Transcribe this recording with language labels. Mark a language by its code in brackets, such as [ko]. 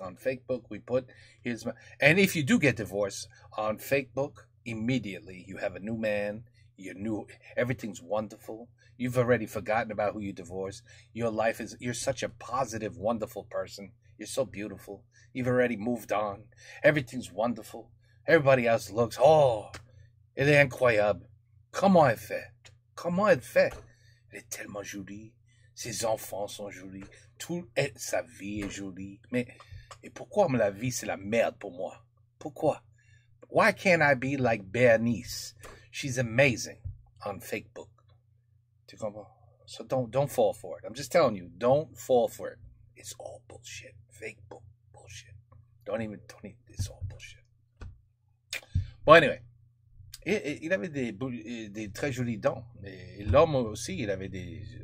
[en] On Facebook, we put, here's my, and if you do get divorced on Facebook, immediately you have a new man, everything's wonderful. You've already forgotten about who you divorced. Your life is, you're such a positive, wonderful person. You're so beautiful. You've already moved on. Everything's wonderful. Everybody else looks, oh, [fr] elle est incroyable. Comment elle fait? Comment elle fait? Elle est tellement jolie. Ses enfants sont jolis. Sa vie est jolie. Mais et pourquoi la vie, c'est la merde pour moi? Pourquoi? [en] Why can't I be like Bernice? She's amazing on Facebook. [fr] Tu comprends? [en] So don't fall for it. I'm just telling you, don't fall for it. It's all bullshit. Fake bullshit. Don't even, it's all bullshit. [fr] Bon, anyway. Il avait des très jolies dents. Et l'homme aussi, il avait des...